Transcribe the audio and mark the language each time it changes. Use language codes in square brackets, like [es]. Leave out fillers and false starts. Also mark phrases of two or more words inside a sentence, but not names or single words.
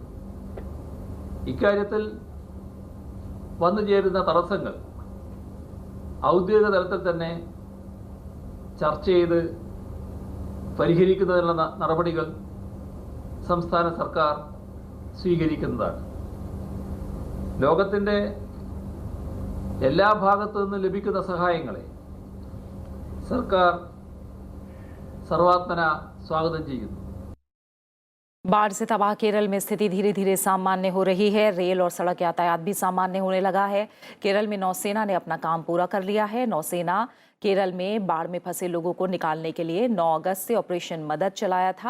[ml] ഇക്കാര്യത്തിൽ വന്നു ചേരുന്ന തടസ്സങ്ങൾ ഔദ്യോഗിക തലത്തിൽ തന്നെ ചർച്ച ചെയ്ത് പരിഹരിക്കുന്നതിനുള്ള നടപടികൾ സംസ്ഥാന സർക്കാർ സ്വീകരിക്കുന്നതാണ്. ലോകത്തിൻ്റെ എല്ലാ ഭാഗത്തു നിന്നും ലഭിക്കുന്ന സഹായങ്ങളെ സർക്കാർ സർവാത്മന സ്വാഗതം ചെയ്യുന്നു. [hi] बाढ़ से तबाह केरल में स्थिति धीरे धीरे सामान्य हो रही है। रेल और सड़क यातायात भी सामान्य होने लगा है। केरल में नौसेना ने अपना काम पूरा कर लिया है। नौसेना केरल में बाढ़ में फंसे लोगों को निकालने के लिए 9 अगस्त से ऑपरेशन मदद चलाया था।